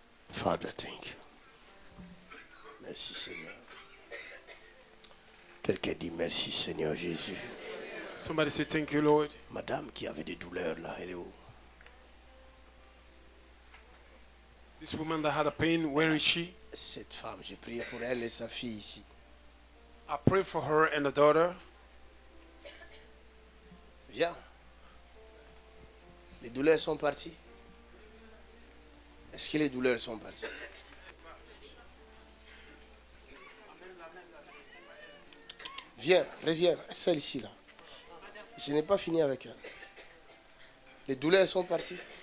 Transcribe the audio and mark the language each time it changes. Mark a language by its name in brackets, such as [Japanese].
[English] Father, thank you. [French] Merci Seigneur. Quelqu'un dit merci Seigneur Jésus. [English] Somebody say thank you, Lord. [French] Madame qui avait des douleurs là, elle est où? [English] This woman that had a pain, where is she? [French] Cette femme, j'ai prié pour elle et sa fille ici. [English] I pray for her and the daughter. [French] Viens. Les douleurs sont parties. Est-ce que les douleurs sont parties? Viens, reviens, celle ici là. Je n'ai pas fini avec elle. Les douleurs sont parties.